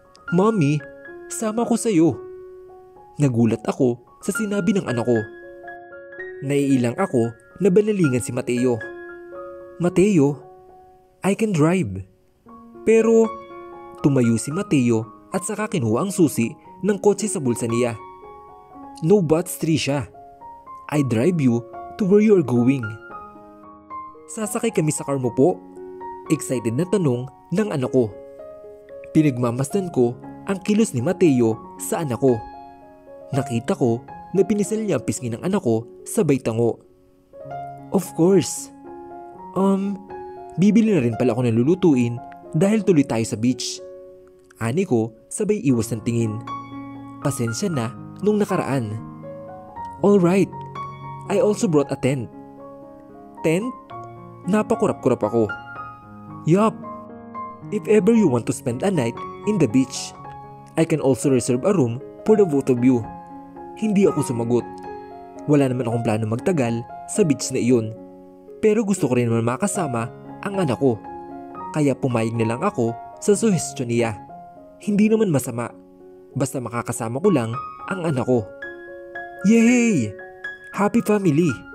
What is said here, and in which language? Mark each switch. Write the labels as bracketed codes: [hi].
[tl] Mami, sama ko sa'yo. Nagulat ako sa sinabi ng anak ko. Naiilang ako na banalingan si Mateo. Mateo, [en] I can drive. [tl] Pero tumayo si Mateo at saka kinuha ang susi ng kotse sa bulsa niya. [en] No buts, Trisha. I drive you to where you are going. [tl] Sasakay kami sa car mo po? Excited na tanong ng anak ko. Pinagmamasdan ko ang kilos ni Mateo sa anak ko. Nakita ko na pinisal niya ang pisngi ng anak ko sabay tango. [en] Of course. [tl] Bibili na rin pala ako ng lulutuin dahil tuloy tayo sa beach. Ani ko sabay iwas ng tingin. Pasensya na nung nakaraan. [en] Alright, I also brought a tent. Tent? [tl] Napakurap-kurap ako. [en] Yup. If ever you want to spend a night in the beach, I can also reserve a room for the both of you. [tl] Hindi ako sumagot. Wala naman akong plano magtagal sa beach na iyon. Pero gusto ko rin naman makasama ang anak ko. Kaya pumayag na lang ako sa suhestyon niya. Hindi naman masama. Basta makakasama ko lang ang anak ko. [en] Yay! Happy family!